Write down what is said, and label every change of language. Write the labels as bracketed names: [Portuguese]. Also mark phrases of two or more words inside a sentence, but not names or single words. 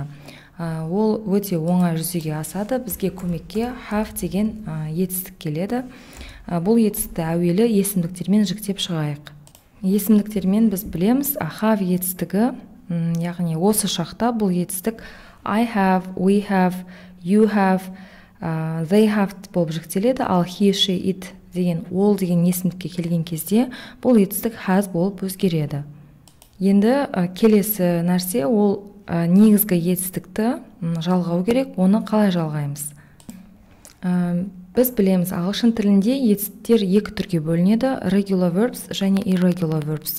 [Kazakh] Ол өте оңай жүзеге асады. Бізге көмекке have деген етістік келеді. Бұл етістікті әуелі есімдіктермен жіктеп шығайық. Есімдіктермен біз білеміз, have етістігі, яғни осы шақта бұл етістік [English] I have, we have, you have, they have [Kazakh] болып жіктеледі. Ал [English] he, she, it [Kazakh] деген ол деген есімдікке келген кезде бұл етістік has болып өзгереді. Енді келесі нәрсе ол негізгі етістікті жалғау керек. Оны қалай жалғаймыз? Біз білеміз, ағылшын тілінде етістіктер екі түрге бөлінеді: [English] regular verbs [Kazakh] және [English] irregular verbs.